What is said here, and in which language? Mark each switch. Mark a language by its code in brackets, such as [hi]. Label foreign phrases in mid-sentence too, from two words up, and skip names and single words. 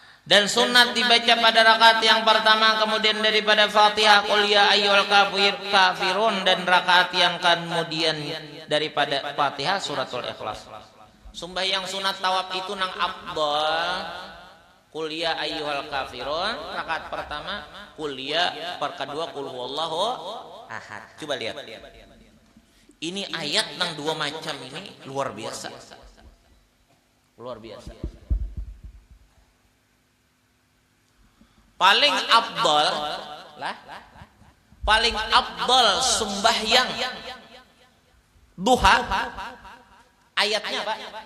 [id] Dan sunat dibaca pada rakaat yang pertama, kemudian daripada Fatihah [ar] قل يا أيها الكافرون, [id] dan rakaat yang kemudian daripada Fatihah suratul Ikhlas. [bjn] Sembahyang sunat tawaf itu nang afdal [ar] قل يا أيها الكافرون [bjn] rakaat pertama, [ar] قل يا [bjn] per kedua [ar] قل هو الله أحد. [bjn] Coba lihat. Ini ayat nang dua macam ini luar biasa. [id] Luar biasa. Paling afdal lah, paling afdal sembahyang duha ayatnya Pak.